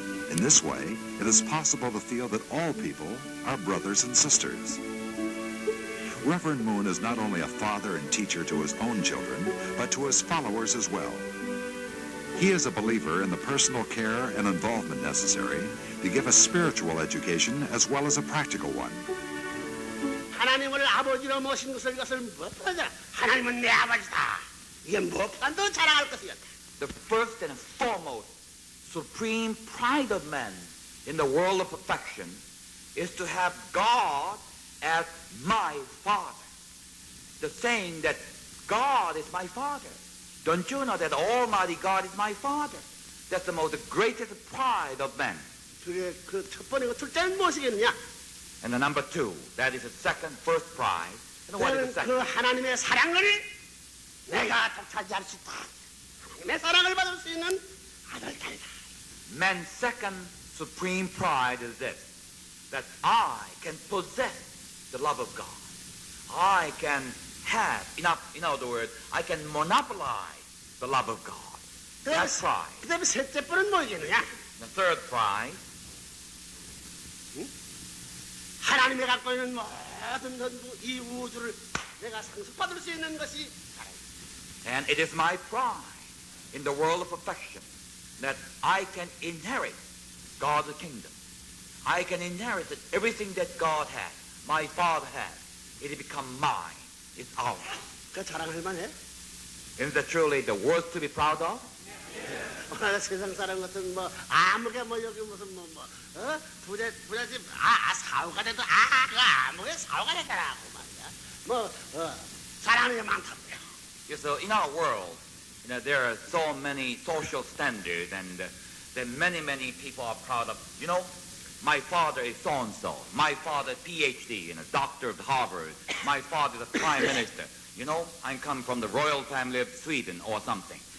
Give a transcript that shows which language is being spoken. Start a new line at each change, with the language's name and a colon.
English: In this way, it is possible to feel that all people are brothers and sisters. Reverend Moon is not only a father and teacher to his own children, but to his followers as well. He is a believer in the personal care and involvement necessary to give a spiritual education as well as a practical one.
Korean: 하나님을 아버지로 모신 것을 이것을 무엇보다 하나님은 내 아버지다. 이게 무엇보다도 자랑할 것이었다.
English: The first and foremost supreme pride of man in the world of perfection is to have God as my Father. The saying that God is my Father. Don't you know that Almighty God is my Father? That's the most greatest pride of man.
Korean: 그게 그 첫 번째고 둘째는 무엇이겠느냐?
English: And the number 2, that is the first pride. And what is the 그 second?
Korean: 하나님의 사랑을 내가 독차지할 수 있다. 하나님의 사랑을 받을 수 있는 아들딸이다.
English: Man's second supreme pride is this, that I can possess the love of God. I can have enough, in other words, I can monopolize the love of God. That's pride.
Korean: 그 다음에 셋째 번은 뭐겠느냐?
English: The third pride,
Korean: 하나님이 갖고 있는 모든 전부 이 우주를 내가 상속받을 수 있는 것이
English: and it is my pride in the world of perfection that I can inherit God's kingdom. I can inherit everything that God has, my Father has. It has become mine. It's ours.
Korean: 그 자랑할 만해?
English: Isn't that truly the worth to be proud of?
Korean: 세상 사람 같은 뭐 아무게 뭐 여기 무슨 부잣집 사후가 돼도 그 아무게 사후가 되더라고 말이야. 사랑이 많다고요.
English: Yeah, so in our world, there are so many social standards, and that many people are proud of. My father is so-and-so. My father is PhD, doctor of Harvard. My father is a prime minister. I come from the royal family of Sweden or something.